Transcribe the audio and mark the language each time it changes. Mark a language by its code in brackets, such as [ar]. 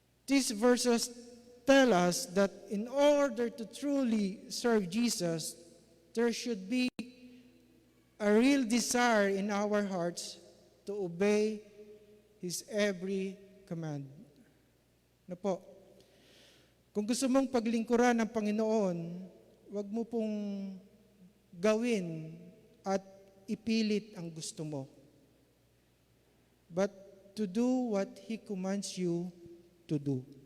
[en] These verses tell us that in order to truly serve Jesus, there should be a real desire in our hearts to obey His every command. [tl] Ano po? Kung gusto mong paglingkuran ng Panginoon, wag mo pong gawin at ipilit ang gusto mo. [en] But to do what He commands you to do.